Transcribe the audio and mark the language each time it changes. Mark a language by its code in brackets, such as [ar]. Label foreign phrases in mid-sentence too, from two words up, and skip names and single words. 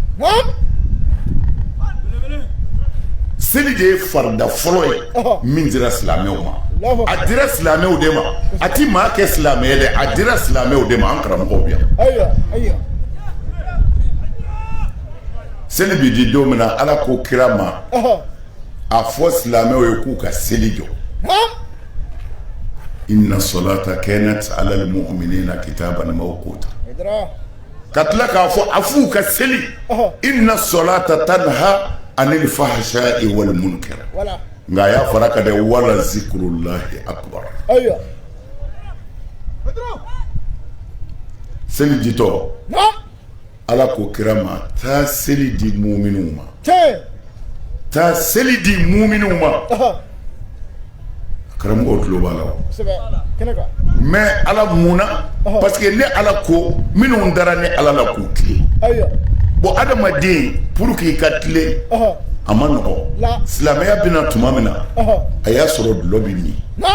[bm] seli de ye farida fɔlɔ ye min dira silamɛw ma a dira silamɛw de ma a ti maa kɛ silamɛ dɛ a dira silamɛw de ma an karamɔgɔw bi yan seli bi di don min na ala ko kira ma a fɔ silamɛw ye k'u ka seli jɔ [ar] إن الصلاة كانت على المؤمنين كتابا موقوتا [bm] ka tila k'a fɔ a f'u ka seli [ar] إن الصلاة تنهى عن الفحشاء والمنكر [bm] nka a y'a fara ka dɛ [ar] ولذكر الله أكبر [bm] seli jitɔ ala ko kira ma taa seli di mu'minu ma taa seli di mu'minu ma karamɔgɔw tulo b'a la mais ala munna [fr] parce que [bm] ne ala ko minnu dara ne ala la k'u tilen bon adamaden pour k'i ka tilen a ma nɔgɔ silamɛya bɛna tuma min na a y'a sɔrɔ dulɔ bɛ min